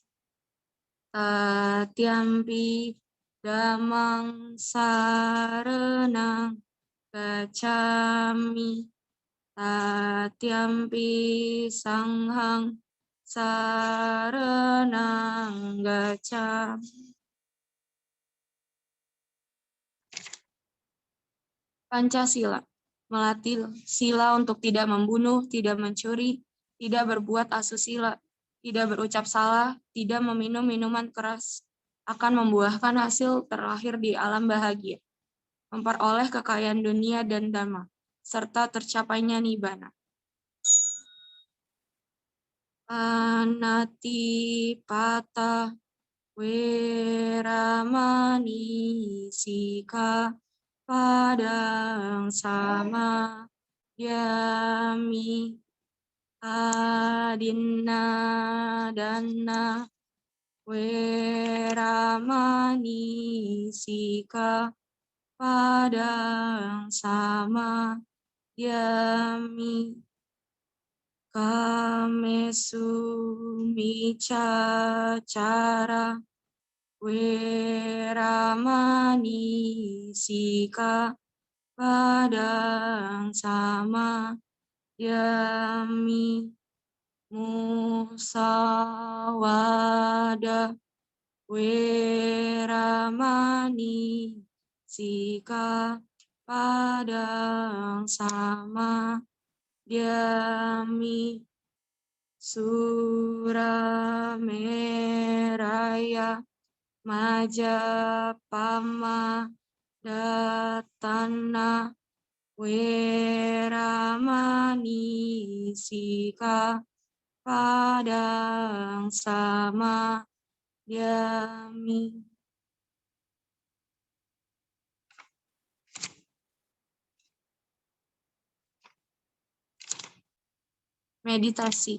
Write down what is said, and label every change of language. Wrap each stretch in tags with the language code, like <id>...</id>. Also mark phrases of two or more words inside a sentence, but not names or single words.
<pi>Tatyampi Dhammang saranang gacchami. Tatyampi Sanghang saranang gacchami.</pi> <id>Pancasila, melatih sila untuk tidak membunuh, tidak mencuri, tidak berbuat asusila, tidak berucap salah, tidak meminum minuman keras, akan membuahkan hasil terlahir di alam bahagia, memperoleh kekayaan dunia dan dhamma, serta tercapainya nibbana.</id> <pi>Anati pata weramani sika padang sama yami adinna dana weramani sika pada yang sama yami kame sumica cara weramani sika pada yang sama yami musawada weramani sika pada yang sama yami surameraya majapama datana weramani sika pada yang sama yami.</pi> <id>Meditasi.</id>